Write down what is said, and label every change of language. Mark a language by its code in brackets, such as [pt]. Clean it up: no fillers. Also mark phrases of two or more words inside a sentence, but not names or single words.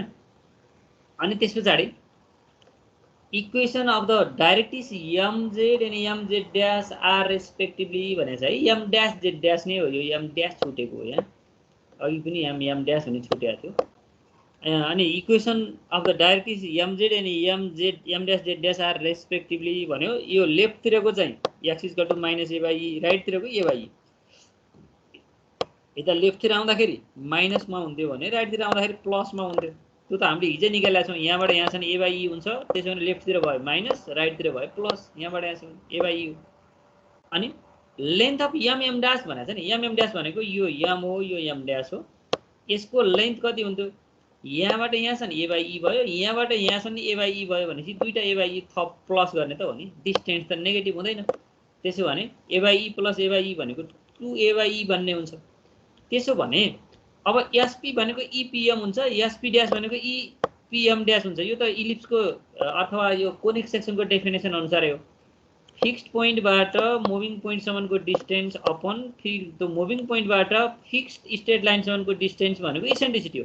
[ne] अनि त्यस पछाडि [en] equation of the directrix mz and mz dash are respectively [ne] भनेको छ है। m ड्यास z ड्यास नै हो, यो m ड्यास छुटेको हो यहाँ, अघि पनि m ड्यास हुने छुटेको थियो। [en] अनि equation of the directrix mz and m dash z dash are respectively भन्यो। [ne] यो लेफ्टतिरको चाहिँ x = -a/e, राइटतिरको a/e। यता लेफ्टतिर आउँदाखेरि माइनसमा हुन्थ्यो भने राइटतिर आउँदाखेरि प्लसमा हुन्थ्यो। त्यो त हामीले हिजै निकालेका छौँ। यहाँबाट यहाँसम्म a/e हुन्छ, त्यसो भने लेफ्टतिर भयो माइनस, राइटतिर भयो प्लस, यहाँबाट यहाँसम्म a/e हो। अनि [en] length of m dash [ne] भनेको छ नि, m ड्यास भनेको यो m हो, यो m ड्यास हो। यसको लेन्थ कति हुन्थ्यो, यहाँबाट यहाँसम्म a/e भयो, यहाँबाट यहाँसम्म a/e भयो भनेपछि दुईटा a/e थप प्लस गर्ने त हो नि, डिस्टेन्स त नेगेटिभ हुँदैन। त्यसो भने a/e + a/e भनेको 2a/e बन्ने हुन्छ। त्यसो भने अब sp भनेको epm हुन्छ, sp ड्यास भनेको epm ड्यास हुन्छ। यो त इलिप्सको अथवा यो [en] conic sectionको [ne] डेफिनेसन अनुसार हो। [en] fixed pointबाट moving pointसम्मको distance upon त्यो moving pointबाट fixed straight lineसम्मको distance भनेको eccentricity हो।